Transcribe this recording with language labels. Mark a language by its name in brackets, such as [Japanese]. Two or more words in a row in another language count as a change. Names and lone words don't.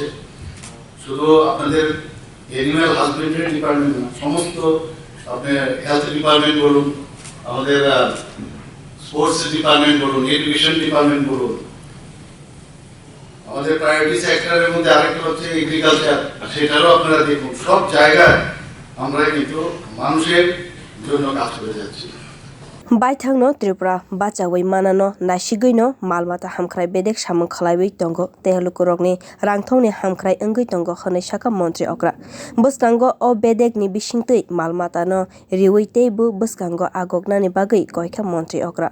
[Bangla] শুধু আপনাদের [English] animal husbandry department [Bangla] না, সমস্ত আপনার [English] health department [Bangla] বলুন, আমাদের [English] sports department [Bangla] বলুন, [English] education department [Bangla] বলুন, আমাদের [English] priority sector [Bangla] মধ্যে আরেকটা হচ্ছে এগ্রিকালচার, সেটারও আপনারা দেখুন সব জায়গায় আমরা কিন্তু মানুষের জন্য কাজ করে যাচ্ছি। [Kok Borok] Baithangno Tripura bachawi manano nasigwino Maalmata hamkrai bedek samung khlaiwi tongo telukorogni rangthongni hamkrai wngwi tongo hwnwi saka montri okra. Bwskango o bedek ni bisingtwi Maalmata no riwi teibo bwskango agognani bagwi goikha montri okra.